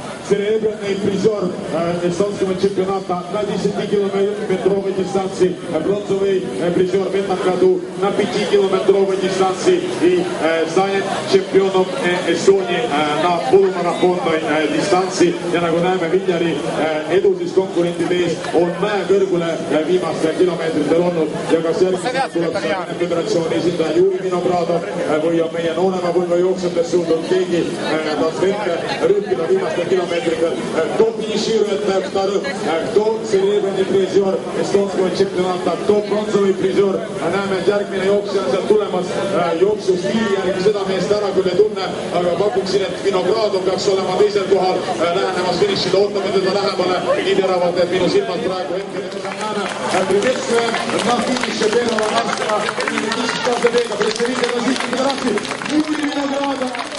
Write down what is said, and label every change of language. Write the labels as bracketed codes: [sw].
[ru] Серебряный призер эстонского чемпионата на 10-километровой дистанции, бронзовый призер в этом году на 5-километровой дистанции и станет чемпионом Эстонии на полумарафонной дистанции. [et] Ja nagu näeme, Viljari edu siis konkurentide ees on mäe kõrgule viimastel kilomeetritel olnud ja kas järgmisel tuleb Vene Föderatsiooni esindaja Juri Vinogradov või on meie noorema põlve jooksjatest suutnud keegi tast ette rühkida viimastel kilomeetritel. [ru] Кто финиширует вторым, кто серебряный призер эстонского чемпионата, кто бронзовый призер. [et] Näeme, et järgmine jooksja on sealt tulemas jooksu stiili järgi, seda meest ära küll ei tunne, aga pakuksin, et Vinogradov peaks olema teisel kohal lähenemas finišile, ootame teda lähemale nii teravalt, et minu silmad praegu hetkel näeme. [ru] Приветствуем на финише первого Нарвского энергетического забега представителя Российской Федерации Юрий Vinogradov.